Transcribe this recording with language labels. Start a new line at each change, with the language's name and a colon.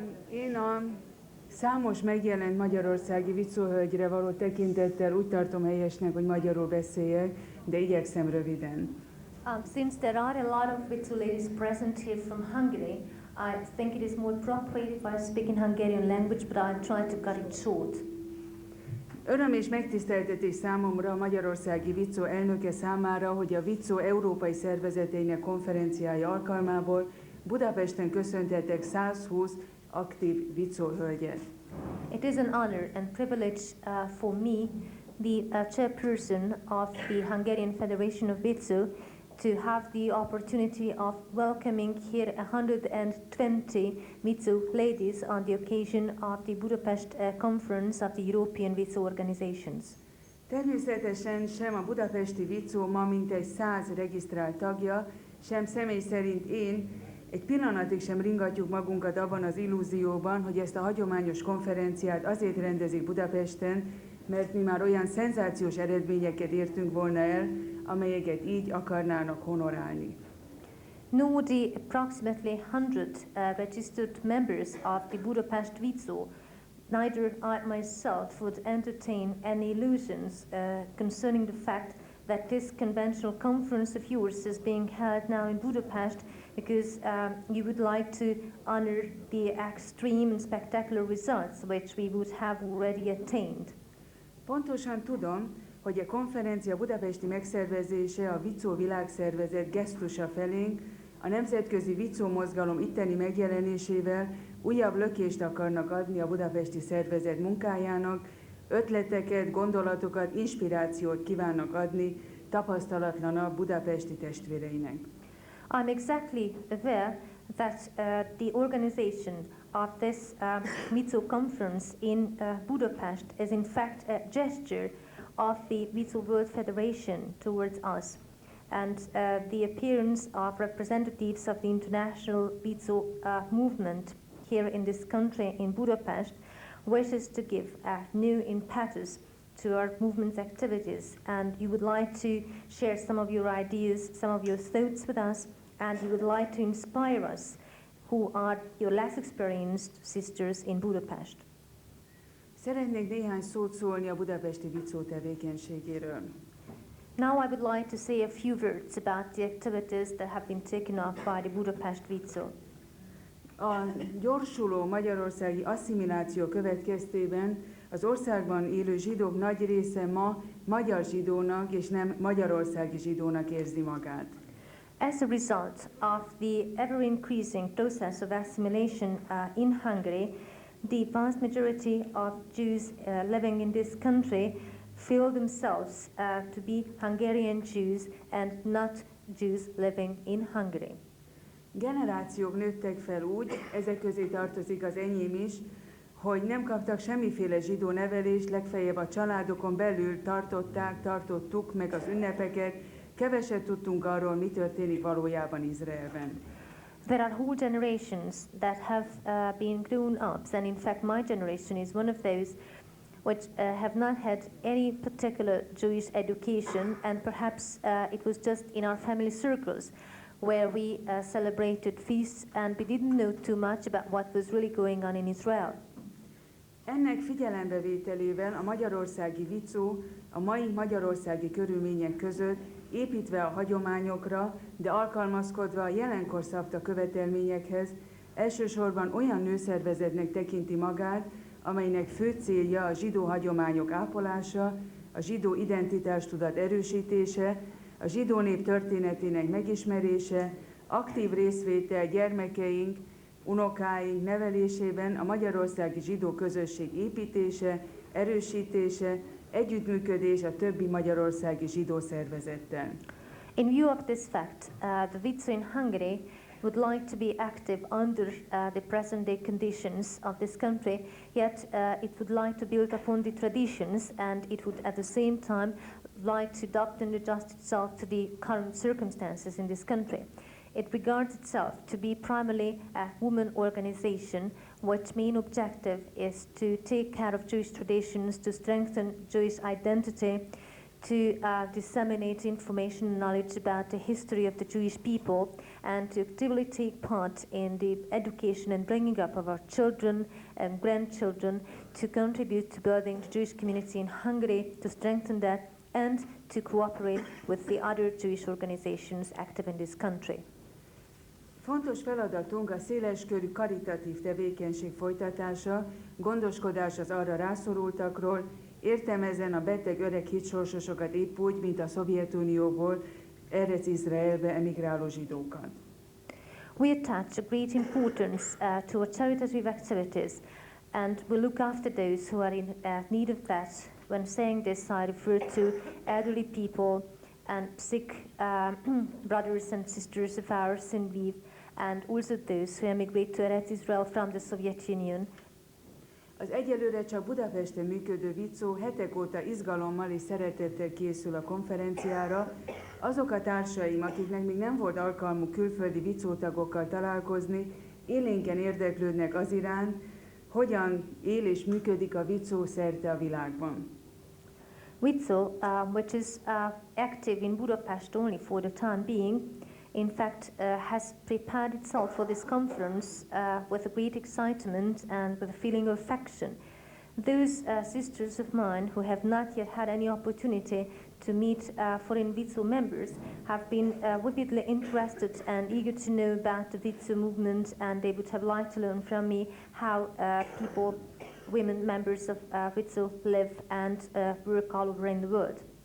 Hungarian: Én a számos megjelent magyarországi vicóhölgyre való tekintettel úgy tartom helyesnek, hogy magyarul beszéljek, de igyekszem röviden.
English: Since there are a lot of Wizo ladies present here from Hungary, I think it is more appropriate if I speak in Hungarian language, but I'll try to cut it short.
Hungarian: Öröm és megtiszteltetés számomra a magyarországi Wizo elnöke számára, hogy a Wizo európai szervezeteinek konferenciája alkalmából Budapesten köszöntetek 120 aktív Wizo hölgyet.
English: It is an honor and privilege for me, the chairperson of the Hungarian Federation of Wizo, to have the opportunity of welcoming here 120 Wizo ladies on the occasion of the Budapest conference of the European Wizo organizations.
Hungarian: Természetesen sem a budapesti Wizo ma mintegy 100 regisztrált tagja, sem személy szerint én Egy pillanatig sem ringatjuk magunkat abban az illúzióban, hogy ezt a hagyományos konferenciát azért rendezik Budapesten, mert mi már olyan szenzációs eredményeket értünk volna el, amelyeket így akarnának honorálni.
English: Nor the approximately 100 registered members of the Budapest Wizo, neither I myself would entertain any illusions concerning the fact that this conventional conference of yours is being held now in Budapest because you would like to honor the extreme and spectacular results which we would have already attained.
Hungarian: Pontosan tudom, hogy a konferencia budapesti megszervezése a Wizo világszervezet gesztusa felénk, a nemzetközi Wizo mozgalom itteni megjelenésével újabb lökést akarnak adni a budapesti szervezet munkájának, ötleteket, gondolatokat, inspirációt kívánnak adni tapasztalatlanabb budapesti testvéreinek.
English: I'm exactly aware that the organization of this Wizo conference in Budapest is in fact a gesture of the Wizo World Federation towards us. And the appearance of representatives of the international Wizo movement here in this country, in Budapest, wishes to give a new impetus to our movement's activities, and you would like to share some of your ideas, some of your thoughts with us, and you would like to inspire us, who are your less experienced sisters in Budapest.
Hungarian: Szeretnék néhány szót szólni a budapesti Wizo tevékenységéről.
English: Now I would like to say a few words about the activities that have been taken up by the Budapest Wizo.
Hungarian: A gyorsuló magyarországi asszimiláció következtében az országban élő zsidók nagy része ma magyar zsidónak és nem magyarországi zsidónak érzi magát.
English: As a result of the ever-increasing process of assimilation in Hungary, the vast majority of Jews living in this country feel themselves to be Hungarian Jews and not Jews living in Hungary.
Hungarian: Generációk nőttek fel úgy, ezek közé tartozik az enyém is, hogy nem kaptak semmiféle zsidó nevelést, legfeljebb a családokon belül tartottuk meg az ünnepeket, keveset tudtunk arról, mi történik valójában Izraelben.
English: There are whole generations that have been grown up, and in fact my generation is one of those which have not had any particular Jewish education, and perhaps it was just in our family circles where we celebrated feasts and we didn't know too much about what was really going on in Israel.
Hungarian: Ennek figyelembevételével a magyarországi Wizo a mai magyarországi körülmények között építve a hagyományokra, de alkalmazkodva a jelenkor szabta követelményekhez, elsősorban olyan nőszervezetnek tekinti magát, amelynek fő célja a zsidó hagyományok ápolása, a zsidó identitástudat erősítése, a zsidó nép történetének megismerése, aktív részvétel gyermekeink, unokáink nevelésében, a magyarországi zsidó közösség építése, erősítése, együttműködés a többi magyarországi zsidó szervezettel.
English: In view of this fact, the Wizo in Hungary would like to be active under the present-day conditions of this country, yet it would like to build upon the traditions, and it would at the same time like to adopt and adjust itself to the current circumstances in this country. It regards itself to be primarily a women organization, which main objective is to take care of Jewish traditions, to strengthen Jewish identity, to disseminate information and knowledge about the history of the Jewish people, and to actively take part in the education and bringing up of our children and grandchildren, to contribute to building the Jewish community in Hungary, to strengthen that, and to cooperate with the other Jewish organizations active in this country.
Hungarian: Fontos feladatunk a széleskörű karitatív tevékenység folytatása, gondoskodás az arra rászorultakról, értelmezen a beteg öreg hitsorsosokat épp úgy, mint a Szovjetunióból Erec Izraelbe emigráló zsidókat.
English: We attach a great importance to our charitative activities, and we look after those who are in need of that. When saying this, I refer to elderly people and sick brothers and sisters of ours in Lviv, and also those who emigrate to Eretz Israel from the Soviet Union.
Hungarian: Az egyelőre csak Budapesten működő Wizo hetek óta izgalommal és szeretettel készül a konferenciára, Azok a társaim, akiknek még nem volt alkalmuk külföldi Wizo tagokkal találkozni, élénken érdeklődnek az iránt, hogyan él és működik a Wizo szerte a világban.
English: Wizo, which is active in Budapest only for the time being, in fact has prepared itself for this conference with a great excitement and with a feeling of affection. Those sisters of mine who have not yet had any opportunity to meet foreign Wizo members have been vividly interested and eager to know about the Wizo movement, and they would have liked to learn from me how people, women members of Wizo live and work all over in the world.